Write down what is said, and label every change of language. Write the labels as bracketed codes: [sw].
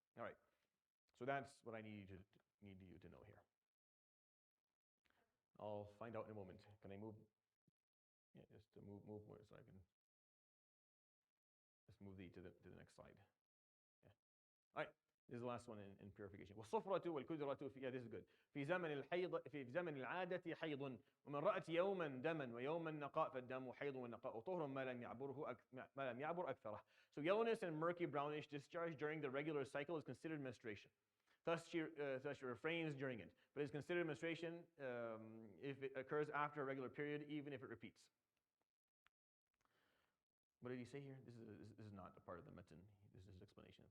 [en] All right, so that's what I need you to know here. I'll find out in a moment. Can I move? Yeah, just to move more so I can just move to the next slide. Yeah. All right. This is the last one in purification. [ar] والصفرة والكدرة [en] yeah, this is good. [ar] في زمن العادة حيض ومن رأت يوما دما ويوما نقاء فالدم حيض والنقاء طهر ما لم يعبر أكثره. [en] So yellowness and murky brownish discharge during the regular cycle is considered menstruation. Thus she refrains during it, but is considered menstruation if it occurs after a regular period, even if it repeats. What did he say here? This is not a part of the matan. This is his explanation.